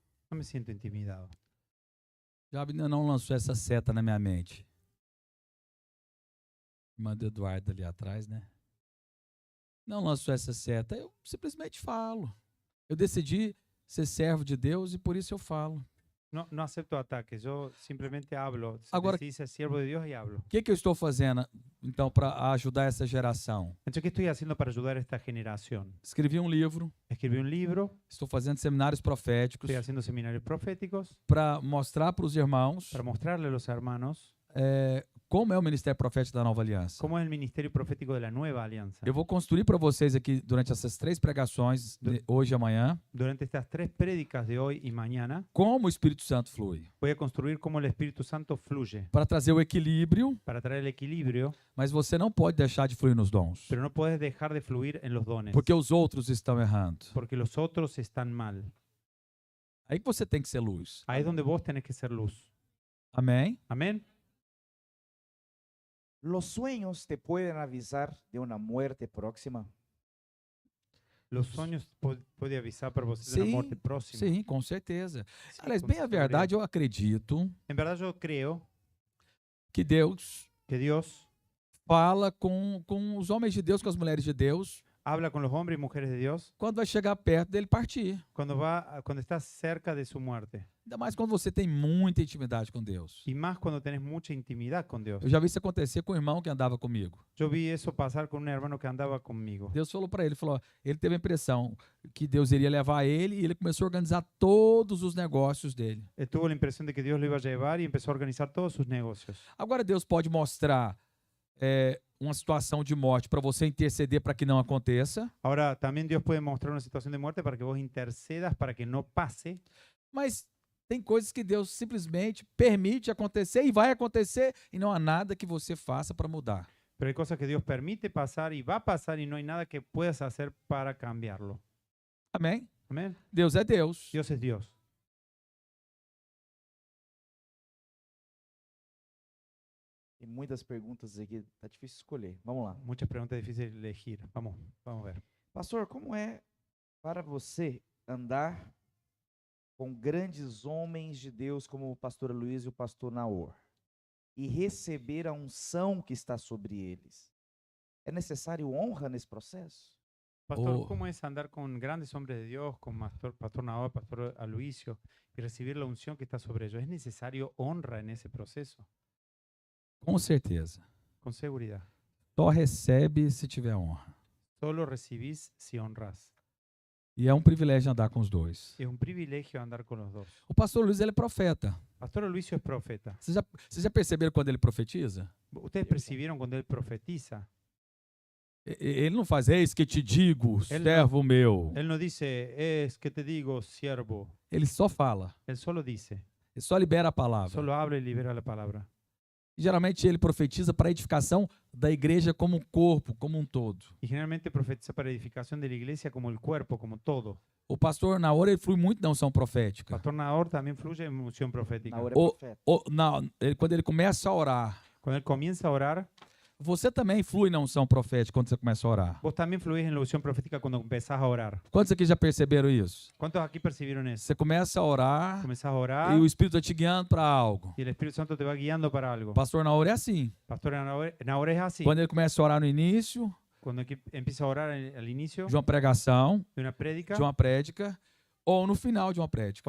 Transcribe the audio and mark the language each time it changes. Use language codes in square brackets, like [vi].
[es] no me siento intimidado. [pt] Já ainda não lançou essa seta na minha mente. Irmã do Eduardo ali atrás, né? Não lançou essa seta. Eu simplesmente falo. Eu decidi ser servo de Deus e por isso eu falo. [es] No acepto ataques, yo simplemente hablo. [pt] Agora- [es] Se dice siervo de Dios y hablo. [pt] O que, que eu estou fazendo, então, para ajudar essa geração? [es] Entonces, ¿qué estoy haciendo para ayudar a esta generación? [pt] Escrevi um livro, [es] Escribí un libro, [pt] estou fazendo seminários proféticos [es] estoy haciendo seminarios proféticos [pt] para mostrar para os irmãos [es] para mostrarle a los hermanos [pt] como é o Ministério Profético da Nova Aliança. [es] cómo es el ministerio profético de la nueva alianza. [pt] Eu vou construir para vocês aqui, durante essas 3 pregações, hoje e amanhã, [es] Durante estas 3 prédicas de hoy y mañana, [pt] como o Espírito Santo flui. [es] voy a construir cómo el Espíritu Santo fluye [pt] Para trazer o equilíbrio, [es] para traer el equilibrio, [pt] mas você não pode deixar de fluir nos dons. [es] pero no puedes dejar de fluir en los dones, [pt] Porque os outros estão errando. [es] porque los otros están mal. [pt] Aí que você tem que ser luz. [es] Ahí es donde vos tenés que ser luz. [pt] Amém? [es] Amén. ¿Los sueños te pueden avisar de una muerte próxima? Los sueños puede avisar [pt] para você [es] de una muerte próxima. [pt] Sim, com certeza. [es] Sí, [pt] Aliás, [es] con [pt] bem a [es] seguridad. [pt] verdade, eu acredito [es] En verdad yo creo [pt] que Deus [es] que Dios [pt] fala com os homens de Deus, com as mulheres de Deus, [es] habla con los hombres y mujeres de Dios [pt] quando vai chegar perto dele partir. [es] cuando está cerca de su muerte. [pt] Ainda mais quando você tem muita intimidade com Deus. [es] Y más cuando tenés mucha intimidad con Dios. [pt] Eu já vi isso acontecer com o irmão que andava comigo. [es] Yo vi eso pasar con un hermano que andaba conmigo. [pt] Deus falou para ele, falou, ele teve a impressão que Deus iria levar ele e ele começou a organizar todos os negócios dele. [es] Él tuvo la impresión de que Dios lo iba a llevar y empezó a organizar todos sus negocios. [pt] Agora Deus pode mostrar uma situação de morte para você interceder para que não aconteça, [es] Ahora, también Dios puede mostrar una situación de muerte para que vos intercedas para que no pase. [pt] mas tem coisas que Deus simplesmente permite acontecer e vai acontecer e não há nada que você faça para mudar. [es] Pero hay cosas que Dios permite pasar y va a pasar y no hay nada que puedas hacer para cambiarlo. [pt] Amém? [es] Amén. [pt] Deus é Deus. [es] Dios es Dios. [pt] Tem muitas perguntas aqui, tá difícil escolher. Vamos lá. [es] Muchas preguntas difíciles de elegir. Vamos a ver. [pt] Pastor, como é para você andar com grandes homens de Deus como o pastor Luiz e o pastor Naor e receber a unção que está sobre eles? É necessário honra nesse processo? [es] Pastor, Oh. ¿cómo es andar con grandes hombres de Dios, con Pastor Nahor, Pastor Aloisio, y recibir la unción que está sobre ellos? ¿Es necesario honra en ese proceso? [pt] Com certeza. [es] Con seguridad. [pt] Só recebe se tiver honra. [es] Solo recibís si honras. [pt] E é um privilégio andar com os dois. [es] Es un privilegio andar con los dos. [pt] O pastor Luiz, ele é profeta. [es] Pastor Aloisio es profeta. [pt] Vocês já perceberam quando ele profetiza? [es] ¿Ustedes percibieron cuando él profetiza? [pt] Ele não faz, eis que te digo, Ele servo meu. [es] Él no dice, es que te digo, siervo. [pt] Ele só fala. [es] Él solo dice, [pt] Ele só libera a palavra. [es] solo habla y libera la palabra. [pt] E, geralmente ele profetiza para a edificação da igreja como um corpo, como um todo. [es] Y generalmente profetiza para edificación de la iglesia como el cuerpo, como todo. [pt] O pastor Naor, ele flui muito na unção profética. [es] Pastor Nahor también fluye en unción profética. [pt] Naor é O- profeta. Quando ele começa a orar, [es] Cuando él comienza a orar, [pt] você também flui na unção profética quando você começa a orar. [es] vos también fluís en la unción profética cuando empezás a orar. [pt] Quantos aqui já perceberam isso? [es] ¿Cuántos aquí percibieron eso? [pt] Você começa a orar [es] Comenzás a orar [pt] e o Espírito está te guiando para algo. [es] y el Espíritu Santo te va guiando para algo. [pt] O pastor Naor é assim. [es] Pastor Nahor es así. [pt] Quando ele começa a orar no início [es] Cuando empieza a orar al inicio [pt] de uma pregação, [es] de una prédica [pt] de uma prédica, ou no final de uma prédica.